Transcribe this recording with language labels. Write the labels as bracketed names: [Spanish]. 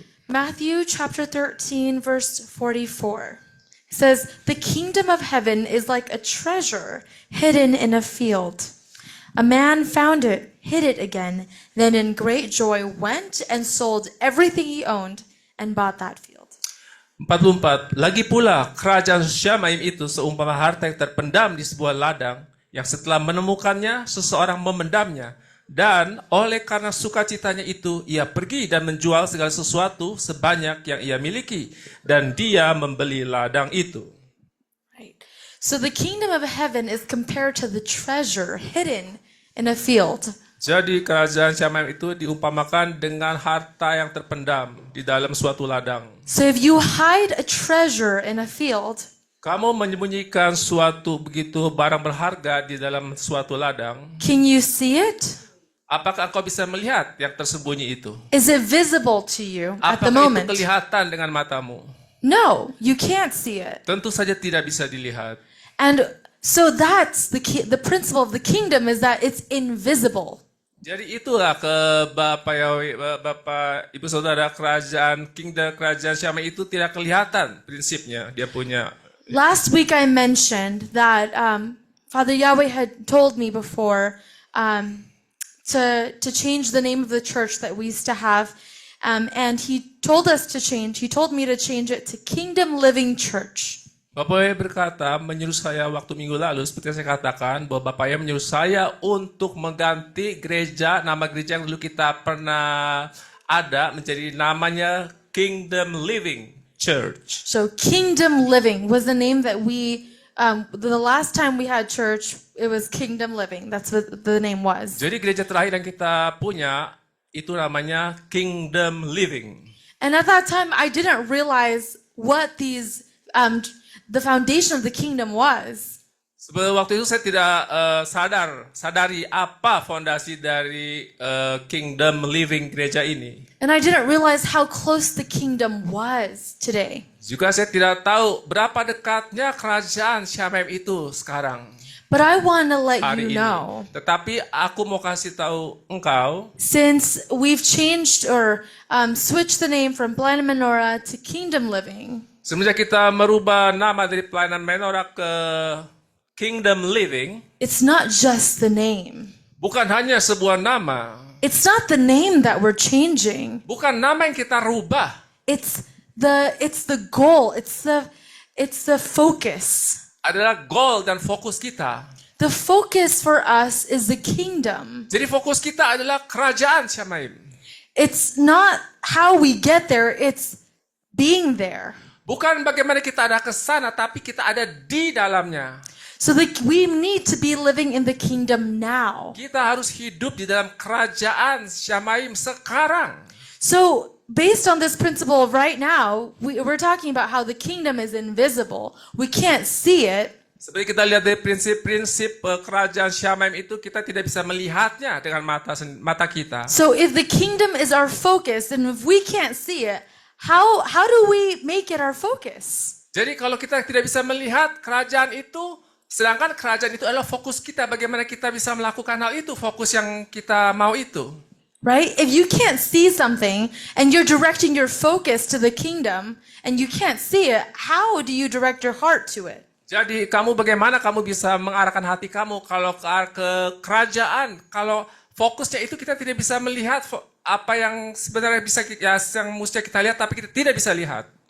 [English] Matthew chapter 13, verse 44. It says, "The kingdom of heaven is like a treasure hidden in a field. A man found it, hid it again, then in great joy went and sold everything he owned and bought that field." 44. [Indonesian] Lagi pula kerajaan Syamaim itu seumpama harta yang terpendam di sebuah ladang, yang setelah menemukannya seseorang memendamnya, dan oleh karena sukacitanya itu ia pergi dan menjual segala sesuatu sebanyak yang ia miliki, dan dia membeli ladang itu. [English] Right. So the kingdom of heaven is compared to the treasure hidden in a field. [Indonesian] Jadi kerajaan Syamaim itu diumpamakan dengan harta yang terpendam di dalam suatu ladang. [English] So if you hide a treasure in a field, [Indonesian] Kamu menyembunyikan suatu begitu barang berharga di dalam suatu ladang, [English] can you see it? [Indonesian] apakah engkau bisa melihat yang tersembunyi itu? [English] Is it visible to you at the [Indonesian] Apakah itu [English] moment? [Indonesian] kelihatan dengan matamu? [English] No, you can't see it. [Indonesian] Tentu saja tidak bisa dilihat. [English] And so that's the principle of the kingdom, is that it's invisible. [Indonesian] Jadi itulah ke Bapak Ibu Saudara, kerajaan Syamaim itu tidak kelihatan prinsipnya. Dia punya. [English] Last week I mentioned that Father Yahweh had told me before to change the name of the church that we used to have, and he told us to change. He told me to change it to Kingdom Living Church. [Indonesian] Bapak Yahweh berkata, menyuruh saya waktu minggu lalu, seperti yang saya katakan, bahwa Bapak Yahweh menyuruh saya untuk mengganti nama gereja yang dulu kita pernah ada, menjadi namanya Kingdom Living Church. [English] So Kingdom Living was the name that we, the last time we had church, it was Kingdom Living. That's what the name was. [Indonesian] Jadi gereja terakhir yang kita punya, itu namanya Kingdom Living. [English] And at that time, I didn't realize what these, the foundation of the kingdom was. [Indonesian] Sebelum waktu itu saya tidak sadari apa fondasi dari Kingdom Living gereja ini. [English] And I didn't realize how close the kingdom was today. [Indonesian] Juga saya tidak tahu berapa dekatnya kerajaan Syamaim itu sekarang. [English] But I want to let [Indonesian] Hari ini. [English] know, [Indonesian] Tetapi aku mau kasih tahu engkau, [English] since we've changed or switched the name from Blind Menorah to Kingdom Living, [Indonesian] semenjak kita merubah nama dari pelayanan Menorah ke Kingdom Living, [English] it's not just the name. [Indonesian] bukan hanya sebuah nama, [English] It's not the name that we're changing. [Indonesian] bukan nama yang kita rubah, [English] It's the goal. It's the focus. [Indonesian] adalah goal dan fokus kita. [English] The focus for us is the kingdom. [Indonesian] Jadi fokus kita adalah kerajaan Syamaim. [English] It's not how we get there, it's being there. [Indonesian] Bukan bagaimana kita ada ke sana, tapi kita ada di dalamnya. [English] So we need to be living in the kingdom now. [Indonesian] Kita harus hidup di dalam kerajaan Syamaim sekarang. [English] So based on this principle of right now, we're talking about how the kingdom is invisible. We can't see it. [Indonesian] Seperti kita lihat dari prinsip-prinsip kerajaan Syamaim itu, kita tidak bisa melihatnya dengan mata kita. [English] So if the kingdom is our focus, and if we can't see it, how do we make it our focus? [Indonesian] Jadi kalau kita tidak bisa melihat kerajaan itu, sedangkan kerajaan itu adalah fokus kita, bagaimana kita bisa melakukan hal itu, fokus yang kita mau itu. [English] Right? If you can't see something and you're directing your focus to the kingdom and you can't see it, how do you direct your heart to it? [Indonesian] Jadi bagaimana kamu bisa mengarahkan hati kamu kalau ke kerajaan, kalau fokusnya itu kita tidak bisa melihat apa yang sebenarnya yang mesti kita lihat, tapi kita tidak bisa lihat.